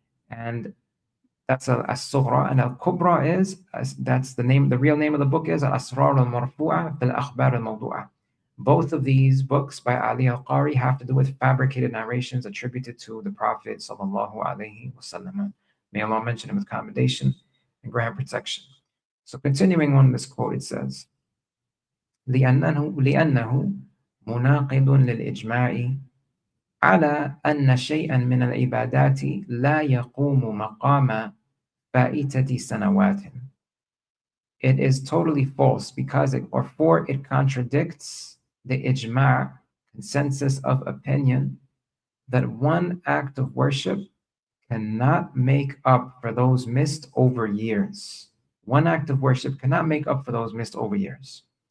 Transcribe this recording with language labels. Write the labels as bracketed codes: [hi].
[en] And that's al-Sughra, and al-Kubra is, that's the name, the real name of the book is Al-Asrar al-Marfu'ah fil Akhbar al-Mawdu'ah. Both of these books by Ali al-Qari have to do with fabricated narrations attributed to the Prophet sallallahu alayhi wa sallam. May Allah mention him with commendation and grant protection. So continuing on this quote, it says, [ar] لأنه مناقض للإجماع على أن شيئا من العبادات لا يقوم مقام فائتة سنوات. [en] It is totally false because it contradicts the ijma', consensus of opinion, that one act of worship cannot make up for those missed over years. One act of worship cannot make up for those missed over years.